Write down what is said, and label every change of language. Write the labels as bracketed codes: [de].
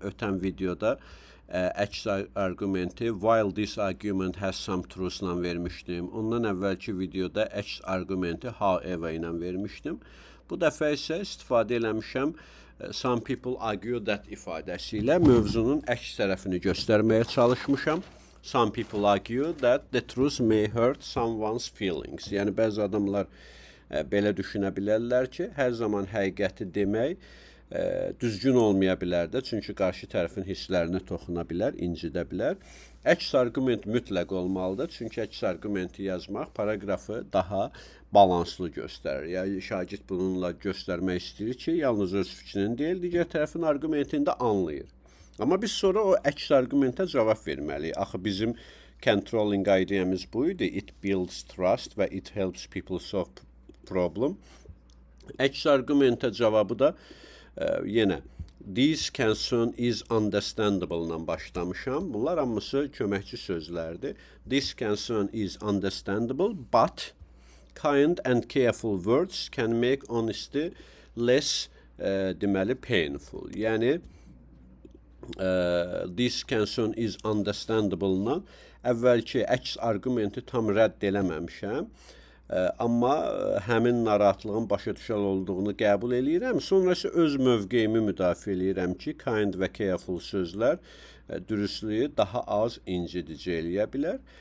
[az] Ötən videoda əks argumenti [en] while this argument has some truth- [az] la vermişdim. Ondan əvvəlki videoda əks argumenti however ilə vermişdim. Bu dəfə isə istifadə eləmişəm [en] some people argue that [az] ifadəsi ilə mövzunun əks tərəfini göstərməyə çalışmışam. [en] Some people argue that the truth may hurt someone's feelings. [az] Yəni bəzi adamlar belə düşünə bilərlər ki, hər zaman həqiqəti demək düzgün olmaya bilər də, çünki qarşı tərəfin hisslərinə toxuna bilər, incidə bilər. Əks argument mütləq olmalıdır, çünki əks argumenti yazmaq paragrafı daha balanslı göstərir. Yəni şagird bununla göstərmək istəyir ki, yalnız öz fikrini deyil, digər tərəfin argumentini də anlayır. Amma biz sonra o əks argumentə cavab verməliyik. Axı bizim controlling ideyamiz bu idi. [en] It builds trust və it helps people solve problem. [az] Əks argumentə cavabı da yenə [en] this concern is understandable- [az] la başlamışam. Bunlar hamısı köməkçi sözlərdir. [en] This concern is understandable, but kind and careful words can make honesty less [az] deməli [en] painful. [az] Yəni [en] this concern is understandable- [az] la əvvəlki əks argumenti tam rədd eləməmişəm. Amma həmin narahatlığın başa düşəl olduğunu qəbul eləyirəm. Sonra isə öz mövqeyimi müdafiə eləyirəm ki, kind və careful sözlər dürüstlüyü daha az incidici eləyə bilər.